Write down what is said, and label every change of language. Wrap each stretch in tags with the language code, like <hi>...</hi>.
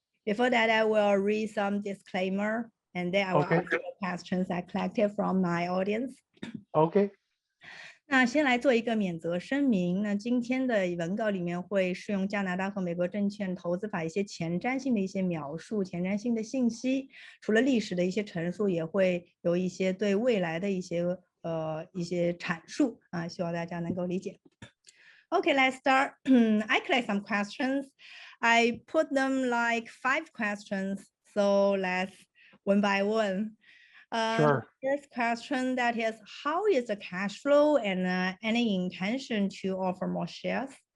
<en>before that, I will read some disclaimer, and then I will Okay. answer the questions I collected from my audience. Okay.</en> <zh>那先来做一个免责声明。那今天的文稿里面会适用加拿大和美国证券投资法一些前瞻性的一些描述、前瞻性的信息，除了历史的一些陈述，也会有一些对未来的一些阐述啊，希望大家能够理解。</zh> <en>Okay, let's start. I collect some questions. I put them like 5 questions. So let's one by one. Sure. First question, that is, how is the cash flow and any intention to offer more shares?</en>